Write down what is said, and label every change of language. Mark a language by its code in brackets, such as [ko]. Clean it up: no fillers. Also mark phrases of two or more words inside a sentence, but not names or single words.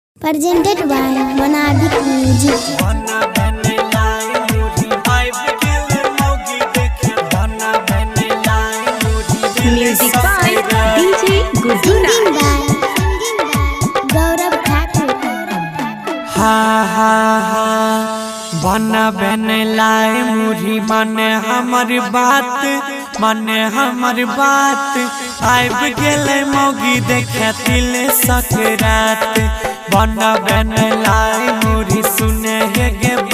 [en] Presented by Monadic Music. Music by DJ Gudura. Gaurav Thakur. [mai] हा हा हा बना बने लाए मुरी माने हमर बात आइब गेले मौगी देखे तिल सकरात बना बने लाए मुरी सुने गे